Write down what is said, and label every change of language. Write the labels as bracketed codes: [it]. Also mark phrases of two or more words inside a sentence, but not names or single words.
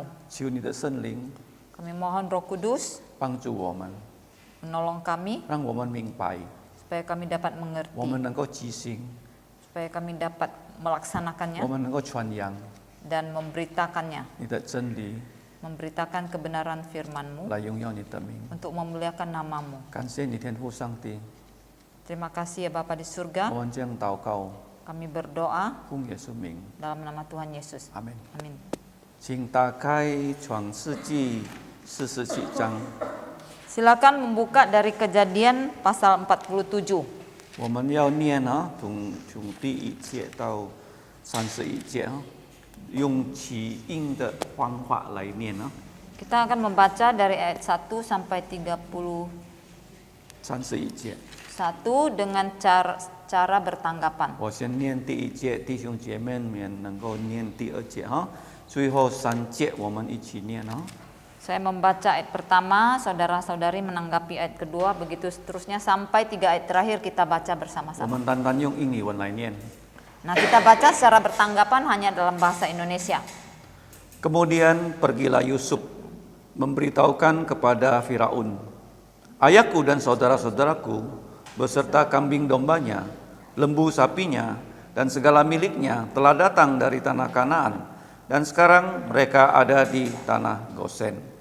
[id] Kami mohon Roh Kudus menolong kami supaya kami dapat mengerti, supaya kami dapat melaksanakannya dan memberitakannya, memberitakan kebenaran firman-Mu untuk memuliakan nama-Mu. Terima kasih ya Bapa di surga. Kami berdoa dalam nama Tuhan Yesus. Amin. Amin. [zh] 请打开创世纪47章。 [id] Silakan membuka dari Kejadian pasal 47. [zh] 我们要念从第1节到31节用起音的方法来念 [id] Kita akan membaca dari ayat 1 sampai 31 [zh] 节。 [id] dengan cara bertanggapan. [zh] 我先念第1节，弟兄姐妹们能够念第2节最后3节我们一起念 [id] Saya membaca ayat pertama, saudara-saudari menanggapi ayat kedua, begitu seterusnya sampai 3 ayat terakhir kita baca bersama-sama. Nah, kita baca secara bertanggapan hanya dalam bahasa Indonesia. Kemudian pergilah Yusuf memberitahukan kepada Firaun, ayahku dan saudara-saudaraku beserta kambing dombanya, lembu sapinya, dan segala miliknya telah datang dari tanah Kanaan, dan sekarang mereka ada di tanah Gosen.